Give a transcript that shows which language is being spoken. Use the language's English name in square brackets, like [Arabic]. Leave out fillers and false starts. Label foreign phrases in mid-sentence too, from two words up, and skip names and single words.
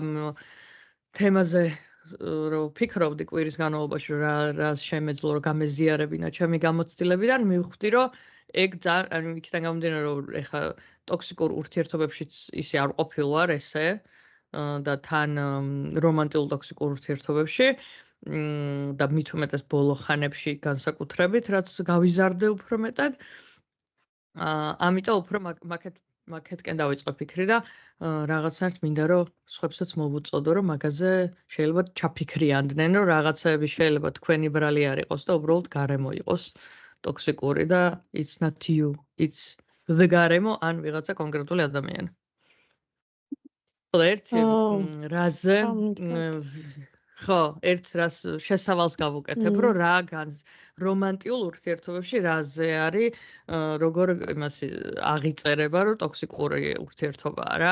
[Georgian] თემაზე რომ ფიქრობდი კვირის განმავლობაში რა შემეძლო რომ გამეზიარებინა ჩემი გამოცდილებიდან მივხვდი რომ ეგ ძალიან იქიდან გამომდინარე რომ ეხა ტოქსიკურ ურთიერთობებშიც ისე არ ყოფილვარ ესე და თან რომანტიულ ტოქსიკურ ურთიერთობებში და მით უმეტეს ბოლო ხანებში განსაკუთრებით რაც გავიზარდე უფრო მეტად ამიტომ უფრო მაკეთკენ დავიწყე ფიქრი და რაღაცნაირად მინდა რომ სხვებსაც მოვუწოდო რომ მაგაზე შეიძლება ჩაფიქრიანდნენ რომ რაღაცები შეიძლება თქვენი ბრალი არ იყოს და უბრალოდ გარემო იყოს ტოქსიკური და [English] it's not you it's the [Georgian] გარემო ან ვიღაცა კონკრეტული ადამიანი. ერთი რაზე ხო, ერთ რას შესავალს გავუკეთებ, რომ რა რომანტიულ ურთიერთობებში რაზე არის, როგორ იმას აღიწერება, რომ ტოქსიკური ურთიერთობაა რა.